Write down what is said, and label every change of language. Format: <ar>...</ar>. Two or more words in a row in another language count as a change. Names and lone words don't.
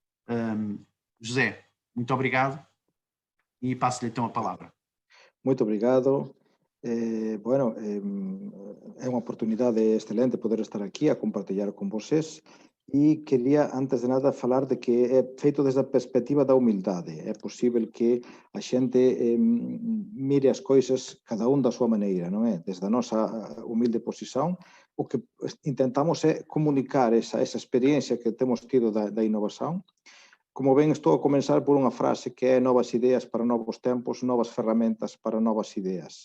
<pt>José, muito obrigado e passo-lhe então a palavra. Muito obrigado. Bueno, é uma oportunidade excelente poder estar aqui a compartilhar com vocês E queria, antes de nada, falar de que é feito desde a perspectiva da humildade.</pt> <gl>É possível que a xente mire as coisas cada un da súa maneira, non é? Desde a nosa humilde posición, o que intentamos é comunicar esa experiencia que temos tido da innovación. Como ven, estou a comenzar por unha frase que é novas ideas para novos tempos, novas ferramentas para novas ideas.</gl>